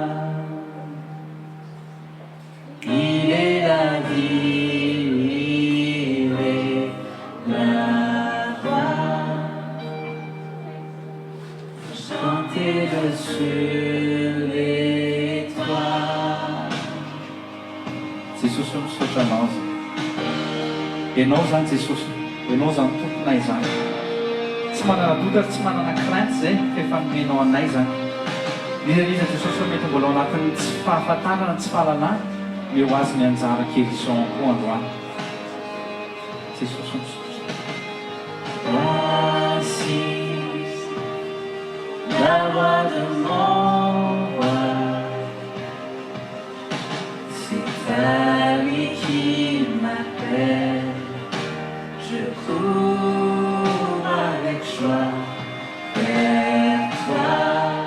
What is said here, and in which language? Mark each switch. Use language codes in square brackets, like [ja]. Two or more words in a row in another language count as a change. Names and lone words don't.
[fr] Il est la vie, il est la voix. Chanter dessus les toits. [mg] Jesosy misaotra anao ianao zany Jesosy ianao zany tomponay zany tsy manana doute tsy manana crainte zay fefa nomenao anay zany nizaliza Jesosy hoe mety mbola ao anatin'ny tsy fahafantarana tsy fahalalana eo azy ny anjara guérison koa androany Jesosy misaotra [fr] Assise, la voix de mon roi, c'est ta vie qui m'appelle, je cours avec joie vers toi.